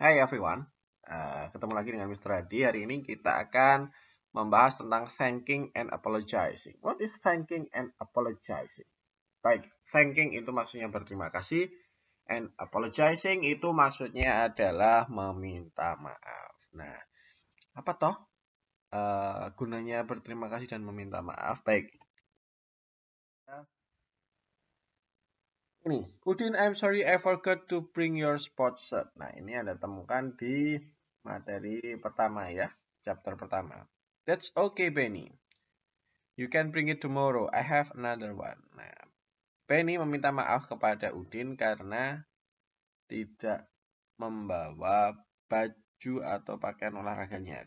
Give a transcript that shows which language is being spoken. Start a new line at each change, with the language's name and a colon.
Indonesian: Hai everyone, ketemu lagi dengan Mr. Adi. Hari ini kita akan membahas tentang thanking and apologizing.
English: What is thanking and apologizing?
Indonesian: Baik, thanking itu maksudnya berterima kasih, and apologizing itu maksudnya adalah meminta maaf. Nah, apa toh gunanya berterima kasih dan meminta maaf? Baik, ini,
English: Udin, I'm sorry I forgot to bring your sports shirt.
Indonesian: Nah, ini Anda temukan di materi pertama ya, chapter pertama.
English: That's okay, Benny. You can bring it tomorrow. I have another one.
Indonesian: Nah, Benny meminta maaf kepada Udin karena tidak membawa baju atau pakaian olahraganya.